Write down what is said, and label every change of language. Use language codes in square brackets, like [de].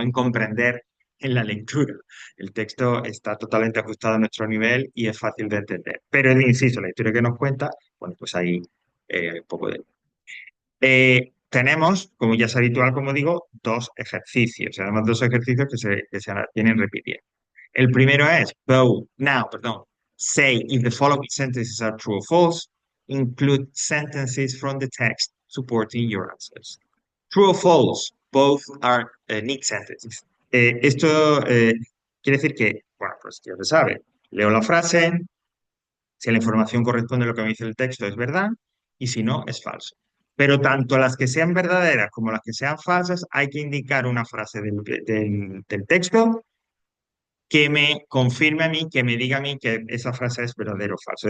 [es] En comprender en la lectura. El texto está totalmente ajustado a nuestro nivel y es fácil de entender. Pero, insisto, la historia que nos cuenta, bueno, pues ahí un poco de... tenemos, como ya es habitual, como digo, dos ejercicios, además dos ejercicios que se vienen repitiendo. El primero es, perdón, [en] say if the following sentences are true or false, include sentences from the text supporting your answers. True or false, both are neat sentences. [es] Esto quiere decir que, bueno, pues ya se sabe, leo la frase, si la información corresponde a lo que me dice el texto es verdad y si no es falso. Pero tanto las que sean verdaderas como las que sean falsas, hay que indicar una frase del texto que me confirme a mí, que me diga a mí que esa frase es verdadera o falsa.